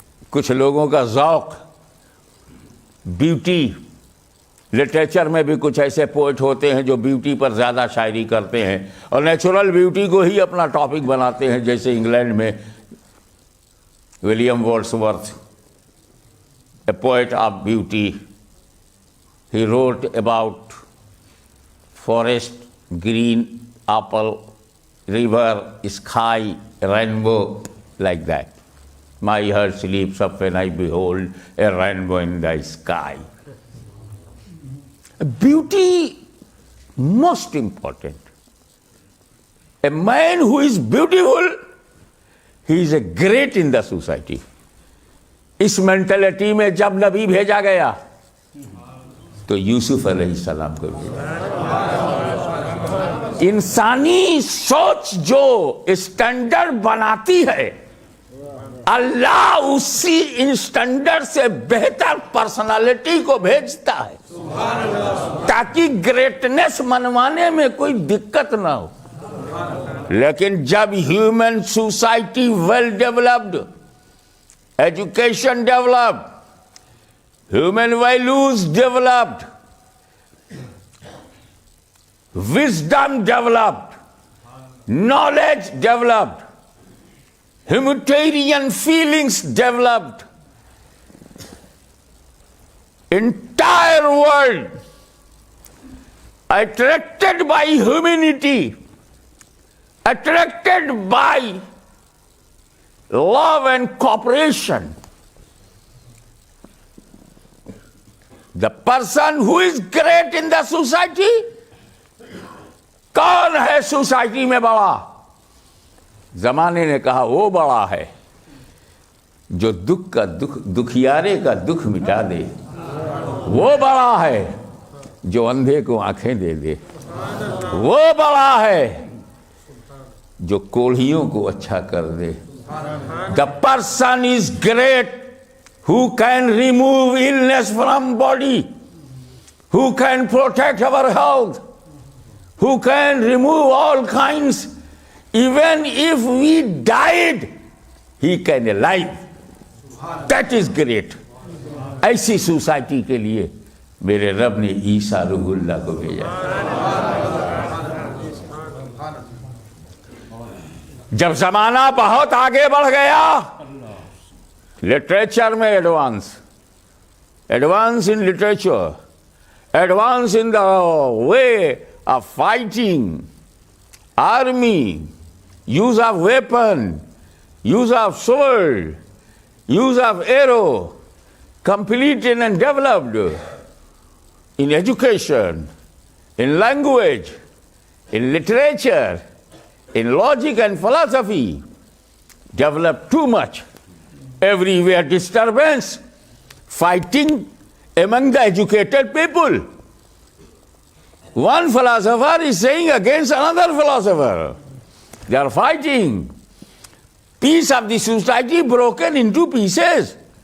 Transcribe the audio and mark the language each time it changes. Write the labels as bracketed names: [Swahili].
[Urdu] کچھ لوگوں کا ذوق بیوٹی, لٹریچر میں بھی کچھ ایسے پوئٹ ہوتے ہیں جو بیوٹی پر زیادہ شاعری کرتے ہیں اور نیچرل بیوٹی کو ہی اپنا ٹاپک بناتے ہیں, جیسے انگلینڈ میں William Wordsworth, [English] A poet of beauty. He wrote about forest, green, apple, river, sky, rainbow, like that. My heart sleeps up when I behold a rainbow in the sky. Beauty, most important. A man who is beautiful, he is a great in the society. [Urdu] اس mentality میں جب نبی بھیجا گیا تو یوسف علیہ السلام کو انسانی سوچ جو اسٹینڈرڈ بناتی ہے, اللہ اسی اسٹینڈرڈ سے بہتر پرسنالٹی کو بھیجتا ہے تاکہ گریٹنس منوانے میں کوئی دقت نہ ہو. لیکن جب [English] Human society well developed, education developed, human values developed, wisdom developed, knowledge developed, humanitarian feelings developed, entire world attracted by humanity, attracted by love and cooperation. The person who is great in the society, [Urdu] کون ہے society میں بڑا؟ زمانے نے کہا وہ بڑا ہے جو دکھیارے کا دکھ مٹا دے. وہ بڑا ہے جو اندھے کو آنکھیں دے دے. وہ بڑا ہے جو کوڑھیوں کو اچھا کر دے. [English] The person is great who can remove illness from body, who can protect our health, who can remove all kinds. Even if we died, he can alive. That is great. [Urdu] ایسی سوسائٹی کے لیے میرے رب نے عیسیٰ روح اللہ کو بھیجا. جب زمانہ بہت آگے بڑھ گیا, [English] Literature میں advance in literature, advance in the way of fighting, army, use of weapon, use of sword, use of arrow, completed and developed in education, in language, in literature, in logic and philosophy, developed too much. Everywhere disturbance, fighting among the educated people. One philosopher is saying against another philosopher. They are fighting. Peace of the society broken into pieces.